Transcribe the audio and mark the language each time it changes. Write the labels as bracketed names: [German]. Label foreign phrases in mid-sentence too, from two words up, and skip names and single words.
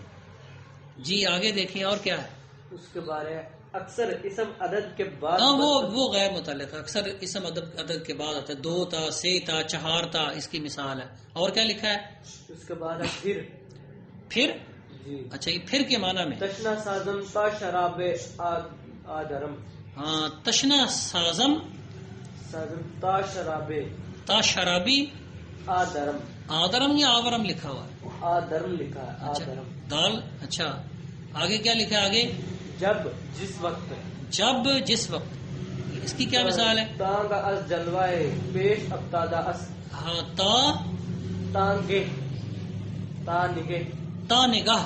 [Urdu] جی آگے دیکھیں اور کیا ہے. اس کے بارے اکثر اسم عدد کے بعد. ہاں وہ غیر متعلق ہے. اکثر اسم عدد کے بعد آتا ہے. 2 تا 3 تا 4 تا اس کی مثال ہے. اور کیا لکھا ہے. اس کے بعد پھر. جی اچھا یہ پھر کے معنی میں [Persian] تشنا سازم تا شراب آدرم. ہاں تشنا سازم تا شراب تا شرابی آدرم [Urdu] یا آورم لکھا ہوا ہے. آدرم لکھا ہے. آدرم دال. اچھا آگے کیا لکھا ہے. آگے جب جس وقت. اس کی کیا مثال ہے. [Persian] تانگ از جلوائے پیش افتادہ اس. [Urdu] ہاں [Persian] تانگے تا نگاہ